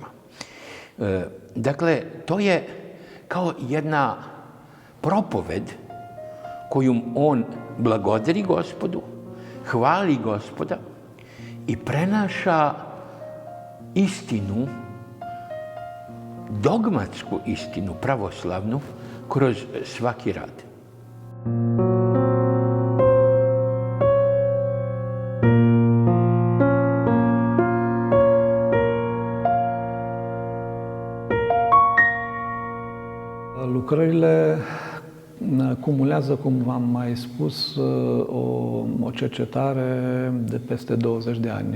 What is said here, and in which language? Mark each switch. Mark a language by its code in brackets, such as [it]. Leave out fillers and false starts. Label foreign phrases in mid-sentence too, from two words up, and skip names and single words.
[sr] Dakle, to je kao jedna propoved kojom on blagodari Gospodu, hvali Gospoda i prenaša istinu, dogmatsku istinu, pravoslavnu, kroz svaki rad. [ro] Lucrările cumulează, cum v-am mai spus, o cercetare de peste 20 de ani.